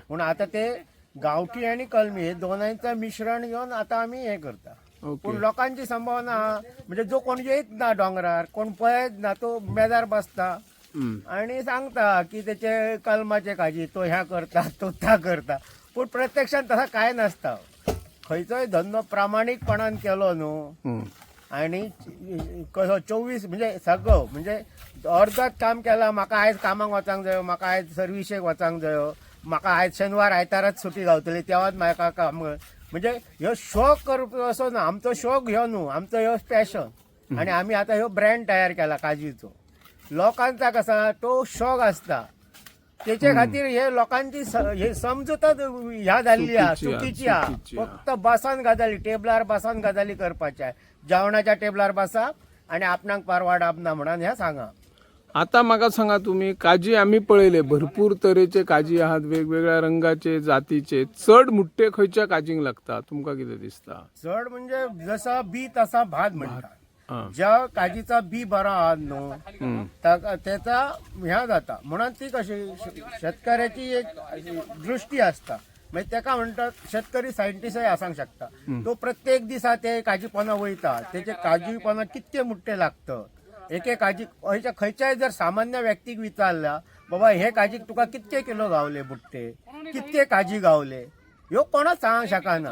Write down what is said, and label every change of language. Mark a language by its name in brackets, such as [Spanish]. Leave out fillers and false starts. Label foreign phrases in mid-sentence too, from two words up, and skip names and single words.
[Konkani] म्हणून आता ते गावठी आणि कलमी हे दोनांचं मिश्रण घेऊन आता आम्ही हे करता. ओके. पण लोकांची संभावना हा, म्हणजे जो कोण येत ना डोंगरार, कोण पळयत ना, तो मेदार बसता हम्म. आणि सांगता की त्याचे कलमाचे काजी तो ह्या करता, तो त्या करता. पण प्रत्यक्षात तसा काय नसता. खंयचोय धंदो प्रामाणिकपणान केलो न्हू, हम्म. आणि कसो 24 म्हणजे सगळं, म्हणजे अर्धच काम केला, म्हाका आयज कामाक वचांक जायो, म्हाका आयज सर्विसेक वचांक जायो, म्हाका आयज शेनवार आयतारच सुटी गावतली, तेव्हाच म्हाका काम, म्हणजे ह्यो शौक करप असो ना. आमचो शौक ह्यो न्हू, आमचो ह्यो पॅशन. आणि आम्ही आता ह्यो ब्रँड तयार केला काजीचो. लोकांचा कसा तो शौक असता, त्याच्या खातीर हे लोकांची हे समजूतच ह्या जाल्ली हा, चुकीची हा. फक्त बसान गजाली, टेबलार बसान गजाली करपाच्या, जेवणाच्या टेबलार बसा आणि आपणाक परवाडप ना म्हणून ह्या सांगा. आता म्हाका सांगा, तुम्ही काजी आम्ही पळयले भरपूर तरेचे काजी आहात, वेगवेगळ्या रंगाचे जातीचे. चढ मुठ्ठे खंयच्या काजींक लागता तुमका कितें दिसता? चड म्हणजे जसा बी तसा भात म्हणतात. हा. ज्या काजीचा बी बरा आहात न्हू, त्याचा ह्या जाता. म्हणून ती कशी शेतकऱ्याची एक दृष्टी असता. म्हणजे त्याका म्हणतात शेतकरी सायंटिस्टय आसांक शकता. तो प्रत्येक दिसा ते काजीपणा वयता, त्याचे काजीपणा कितके मुठ्ठे लागतं. एक काजी खंयच्याय जर सामान्य व्यक्तीक विचारला, बाबा हे काजीक तुका कितके किलो गावले बुट्टे, कितके काजी गावले, ह्यो कोणाच सांगूंक शकना.